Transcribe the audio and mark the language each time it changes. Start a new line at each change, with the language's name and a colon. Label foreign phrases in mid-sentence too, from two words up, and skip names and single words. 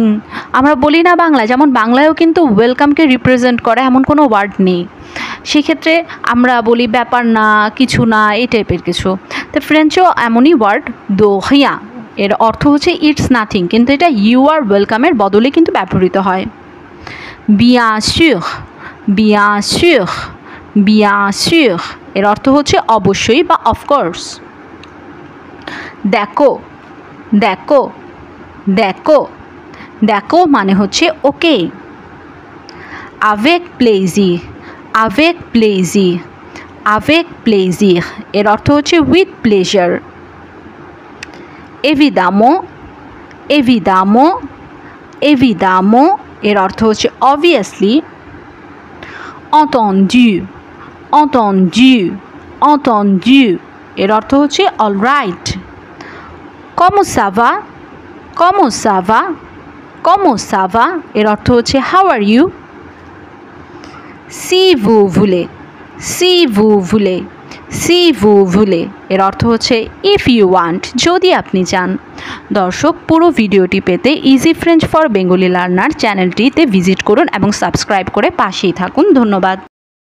Bangla: আমরা বলি না বাংলায়, যেমন বাংলায়ও কিন্তু ওয়েলকামকে রিপ্রেজেন্ট করে এমন কোনো ওয়ার্ড নেই। সেক্ষেত্রে আমরা বলি ব্যাপার না, কিছু না, এই টাইপের কিছু। তো ফ্রেঞ্চেও এমনই ওয়ার্ড দোহিয়া, এর অর্থ হচ্ছে
English: it's nothing,
Bangla: কিন্তু এটা
English: you are welcome
Bangla: বদলে কিন্তু ব্যবহৃত হয়।
French: bien sûr, bien sûr, bien sûr,
Bangla: এর অর্থ হচ্ছে অবশ্যই বা অফকোর্স। দেখো, দেখো, দেখো, দেখো মানে হচ্ছে ওকে।
French: avec plaisir, avec plaisir, avec plaisir,
Bangla: এর অর্থ হচ্ছে
English: with pleasure.
French: évidemment, évidemment, évidemment,
Bangla: এর অর্থ হচ্ছে অবভিয়াসলি।
French: entendu, entendu, entendu,
Bangla: এর অর্থ হচ্ছে অলরাইট।
French: comment ça va, comment ça va, comment ça va,
Bangla: এর অর্থ হচ্ছে
English: how are you.
French: si vous voulez, si vous voulez, si vous voulez,
Bangla: এর অর্থ হচ্ছে
English: if you want,
Bangla: যদি আপনি চান। দর্শক পুরো ভিডিওটি পেতে ইজি ফ্রেঞ্চ ফর বেঙ্গলি লার্নার চ্যানেলটিতে ভিজিট করুন এবং সাবস্ক্রাইব করে পাশেই থাকুন। ধন্যবাদ।